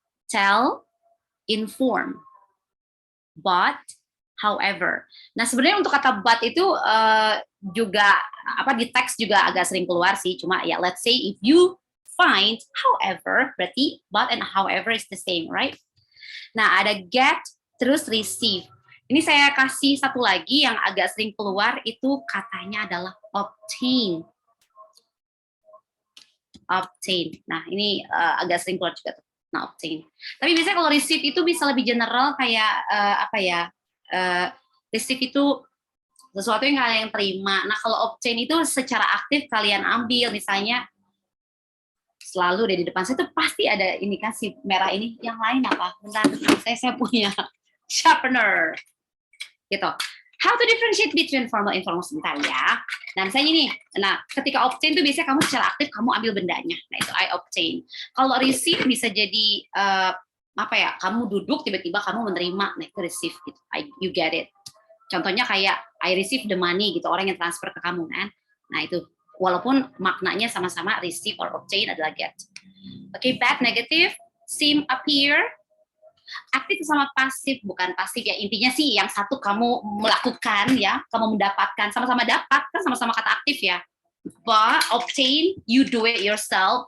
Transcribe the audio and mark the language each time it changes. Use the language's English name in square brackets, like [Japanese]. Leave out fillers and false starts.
[English] Tell, inform, but, however. [Indonesian] Nah, sebenarnya untuk kata but itu juga di teks juga agak sering keluar sih. Cuma ya, let's say if you [English] find, however, berarti but and however is the same, right? [Indonesian] Nah, ada get, terus receive. Ini saya kasih satu lagi yang agak sering keluar, itu katanya adalah obtain. Obtain. Nah, ini agak sering keluar juga tuh. Nah, obtain. Tapi biasanya kalau receive itu bisa lebih general kayak receive itu sesuatu yang kalian terima. Nah, kalau obtain itu secara aktif kalian ambil, misalnya selalu di depan saya itu pasti ada indikasi merah ini. Yang lain apa? Bentar, saya punya sharpener. Gitu. [English] How to differentiate between formal and informal, sebentar ya. [Indonesian] Nah, misalnya ini, ketika obtain itu biasanya kamu secara aktif kamu ambil bendanya. Nah, itu I obtain. Kalau receive bisa jadi kamu duduk tiba-tiba kamu menerima. Nah, itu receive gitu. You get it. Contohnya kayak I receive the money gitu, orang yang transfer ke kamu kan. Nah, itu walaupun maknanya sama-sama receive or obtain adalah get. [English] Oke, bad, negative, seem, appear. [Indonesian] Aktif sama pasif, bukan pasif ya, intinya sih yang satu kamu melakukan ya, kamu mendapatkan, sama-sama dapat kan, sama-sama kata aktif ya. [English] But obtain, you do it yourself.